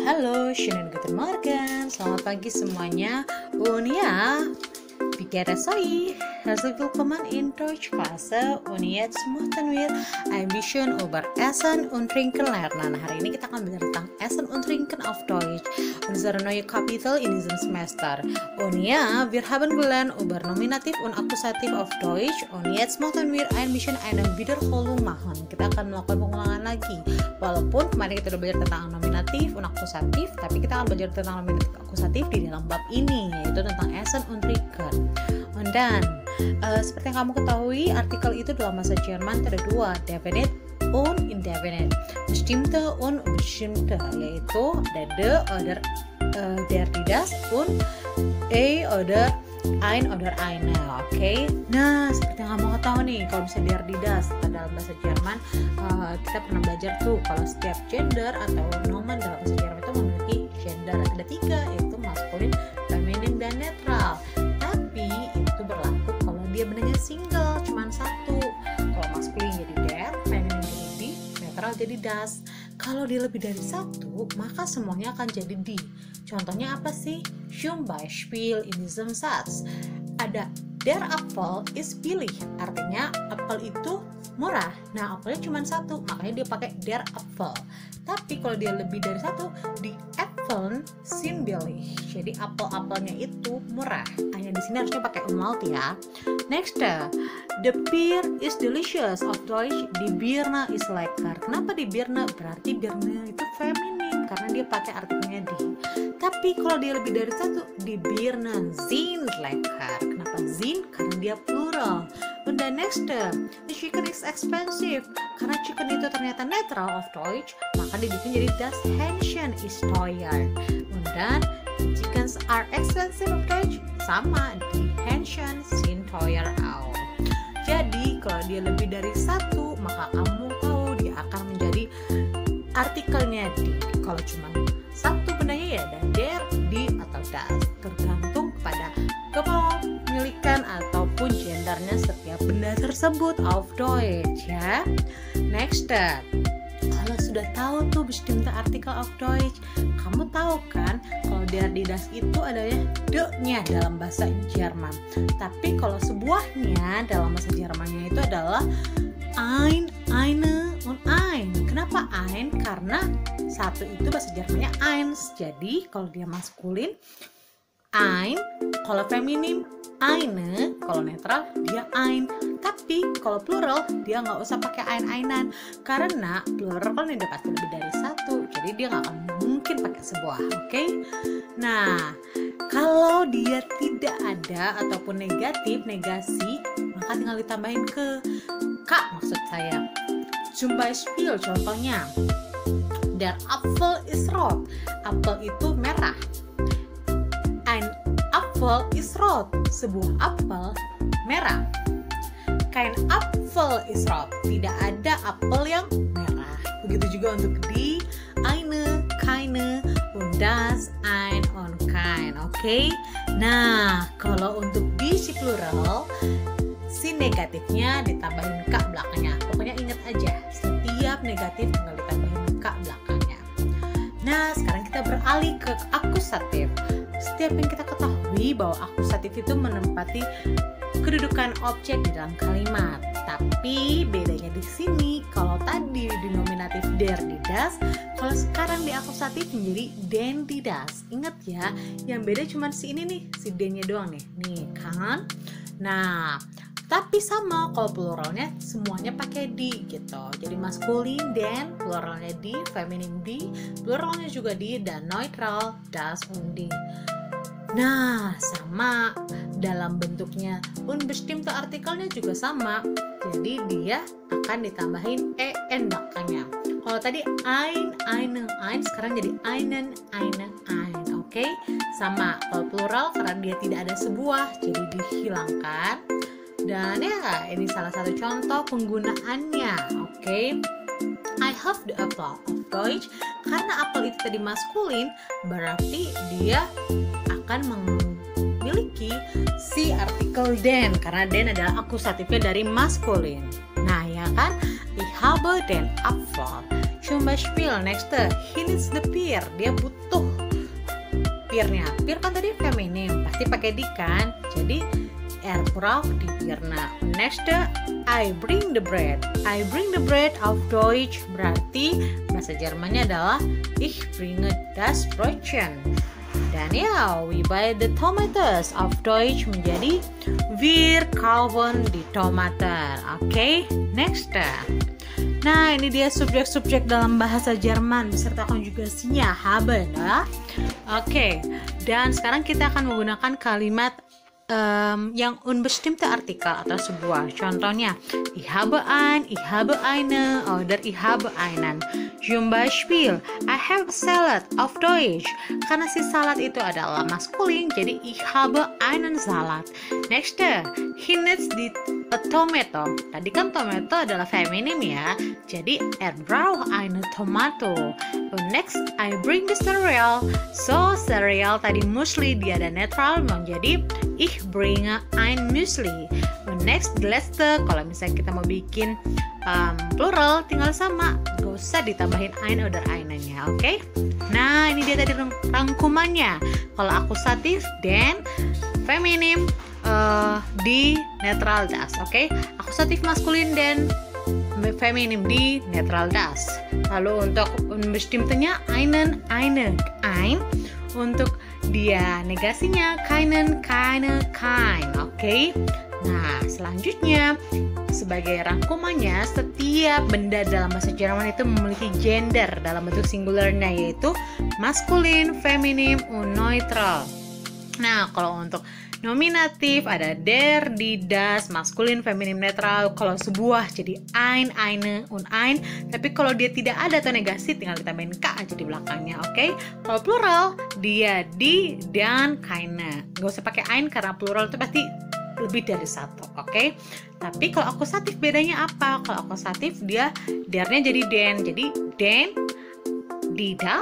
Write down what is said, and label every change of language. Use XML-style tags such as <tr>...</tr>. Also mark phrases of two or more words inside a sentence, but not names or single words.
<de>Hallo, schönen guten Morgen.</de> <id>Selamat pagi semuanya.</id> <de>Und ja, wie geht es euch? Herzlich willkommen in Deutschklasse. Und jetzt möchten wir ein bisschen über Essen und Trinken lernen.</de> <id>Hari ini kita akan belajar tentang</id> <de>Essen und Trinken auf Deutsch. Unsere neue Kapitel in diesem Semester. Und ja, wir haben gelernt über Nominativ und Akkusativ auf Deutsch. Und jetzt möchten wir ein bisschen eine Wiederholung machen.</de> <id>Kita akan melakukan pengulangan lagi. Walaupun kemarin kita udah belajar tentang</id> <de>nominatif und Akkusatif,</de> <id>tapi kita akan belajar tentang nominatif akusatif di dalam bab ini, yaitu tentang</id> <de>Essen und Trinken.</de> <id>Dan seperti yang kamu ketahui, artikel itu dalam bahasa Jerman ada dua, definite und indefinite,</id> <de>bestimmte und unbestimmte,</de> <id>yaitu ada de oder</id> <de>der die das und oder ein oder eine,</de> <id>oke? Nah, seperti yang kamu ketahui nih, kalau bisa</id> <de>der die das</de> <id>dalam bahasa Jerman, kita pernah belajar tuh kalau setiap gender atau nomen dalam bahasa Jerman itu memiliki gender, ada tiga, yaitu maskulin, feminin, dan netral. Tapi itu berlaku kalau dia benarnya single, cuman satu. Kalau maskulin jadi der, feminin jadi die, netral jadi das. Kalau dia lebih dari satu, maka semuanya akan jadi die. Contohnya apa sih?</id> <de>Zum Beispiel in diesem Satz. Ada der Apfel ist billig,</de> <id>artinya apel itu murah. Nah, apelnya cuma satu, makanya dia pakai</id> <de>der Apfel.</de> <id>Tapi kalau dia lebih dari satu,</id> <de>die Äpfeln sind billig.</de> <id>Jadi apel-apelnya itu murah. Hanya di sini harusnya pakai umlaut ya.</id> <en>Next, the beer is delicious.</en> <de>Of Deutsch, die Birne is lecker. Kenapa die Birne?</de> <id>Berarti Birne itu feminin karena dia pakai artikelnya die. Tapi kalau dia lebih dari satu,</id> <de>die Birnen sind lecker.</de> <id>Kenapa sind? Karena dia plural.</id> <en>Und the next, the chicken is expensive.</en> <id>Karena chicken itu ternyata netral of Deutsch, maka dibikin jadi</id> <de>das Hähnchen ist teuer. Und dann,</de> <en>chickens are expensive of Deutsch, sama,</en> <de>die Hähnchen sind teuer auch.</de> <id>Jadi kalau dia lebih dari satu, maka kamu tahu dia akan menjadi artikelnya die. Kalau cuma satu benarnya ya ada</id> <de>der, die,</de> <id>atau das, tergantung kepada kepemilikan ataupun gendernya setiap benda tersebut</id> <de>auf Deutsch</de> <id>ya. Next, kalau sudah tahu tuh</id> <de>bestimmte artikel auf Deutsch,</de> <id>kamu tahu kan kalau</id> <de>der die das</de> <id>itu adanya de-nya dalam bahasa Jerman. Tapi kalau sebuahnya dalam bahasa Jermannya itu adalah</id> <de>ein, eine, und ein.</de> <id>Kenapa ein? Karena satu itu bahasa Jermannya eins. Jadi kalau dia maskulin ein, kalau feminim eine, kalau netral dia ein. Tapi kalau plural dia nggak usah pakai ein-einan karena plural kan udah pasti lebih dari satu, jadi dia nggak akan mungkin pakai sebuah, oke? Nah, kalau dia tidak ada ataupun negatif, negasi, maka tinggal ditambahin ke K maksud saya.</id> <de>Zum Beispiel, contohnya, der Apfel ist rot.</de> <id>Apel itu merah.</id> <de>Ein Apfel ist rot.</de> <id>Sebuah apel merah.</id> <de>Kein Apfel ist rot.</de> <id>Tidak ada apel yang merah. Begitu juga untuk</id> <de>die, eine, keine, und das, ein, und kein.</de> <id>Oke? Nah, kalau untuk die si plural, si negatifnya ditambahin K belakangnya. Pokoknya ingat aja, setiap negatif tinggal ditambahin K belakangnya. Nah, sekarang kita beralih ke akusatif. Setiap yang kita ketahui bahwa akusatif itu menempati kedudukan objek di dalam kalimat. Tapi bedanya di sini, kalau tadi di nominatif</id> <de>der die das,</de> <id>kalau sekarang di akusatif menjadi</id> <de>den die das.</de> <id>Ingat ya, yang beda cuma si ini nih, si den-nya doang nih. Nih kan? Nah, tapi sama kalau pluralnya semuanya pakai di gitu. Jadi maskulin den, pluralnya di, feminin di, pluralnya juga di, dan neutral</id> <de>das und die.</de> <id>Nah, sama dalam bentuknya unbestimmte artikelnya juga sama. Jadi dia akan ditambahin en belakangnya. Kalau tadi</id> <de>ein, eine, ein,</de> <id>sekarang jadi</id> <de>einen, eine, ein.</de> <id>Oke? Sama. Kalau plural karena dia tidak ada sebuah, jadi dihilangkan. Dan ya, ini salah satu contoh penggunaannya. Oke?</id> <en>I have the apple of Deutsch.</en> <id>Karena apel itu tadi maskulin, berarti dia akan memiliki si artikel den, karena den adalah akusatifnya dari maskulin. Nah ya kan,</id> <de>ich habe den Apfel. zum Beispiel.</de> <en>Next, he needs the peer.</en> <id>Dia butuh peernya. Peer kan tadi feminim, pasti pakai di kan.</id> <de>Jadi Erbrauch die Birne.</de> <en>Next, I bring the bread. I bring the bread</en> <de>auf Deutsch</de> <id>berarti bahasa Jermannya adalah</id> <de>ich bringe das Brötchen.</de> <id>Dan ya,</id> <en>we buy the tomatoes</en> <id>auf Deutsch menjadi wir kaufen die Tomaten. Oke, next. Nah, ini dia subjek-subjek dalam bahasa Jerman beserta konjugasinya haben ya. Oke, dan sekarang kita akan menggunakan kalimat yang</id> <de>unbestimmte Artikel</de> <id>atau sebuah. Contohnya,</id> <de>ich habe ein, ich habe eine, oder ich habe einen. Zum Beispiel,</de> <en>I have a salad</en> <de>auf Deutsch.</de> <id>Karena si salad itu adalah maskulin, jadi</id> <de>ich habe einen Salat.</de> <en>Next, he needs a tomato.</en> <id>Tadi kan tomato adalah feminim ya, jadi</id> <de>er braucht eine Tomato.</de> <en>Next, I bring the cereal.</en> <id>So, cereal tadi muesli, dia ada netral, menjadi</id> <de>ich bringe ein Müsli.</de> <en>Next, the letzte,</en> <id>kalau misalnya kita mau bikin plural, tinggal sama, gak usah ditambahin</id> <de>ein oder einennya,</de> <id>oke? Nah, ini dia tadi rangkumannya. Kalau akusatif, den, feminim, di netral das, oke? Akusatif maskulin dan feminim di netral das. Lalu untuk unbestimmtenya</id> <de>einen, eine, ein.</de> <id>Untuk dia negasinya</id> <de>keinen, keine, kein.</de> <id>Oke. Nah, selanjutnya sebagai rangkumannya, setiap benda dalam bahasa Jerman itu memiliki gender dalam bentuk singularnya, yaitu maskulin, feminim,</id> <de>und neutral.</de> <id>Nah, kalau untuk nominatif ada</id> <de>der, die, das,</de> <id>maskulin, feminim, netral. Kalau sebuah jadi</id> <de>ein, eine, und ein.</de> <id>Tapi kalau dia tidak ada atau negasi, tinggal ditambahin k aja di belakangnya, oke? Kalau plural, dia, die, dan, keine. Gak usah pakai ein karena plural itu pasti lebih dari satu, oke? Tapi kalau akusatif bedanya apa? Kalau akusatif dia dernya jadi den, jadi</id> <de>den, die, das.</de>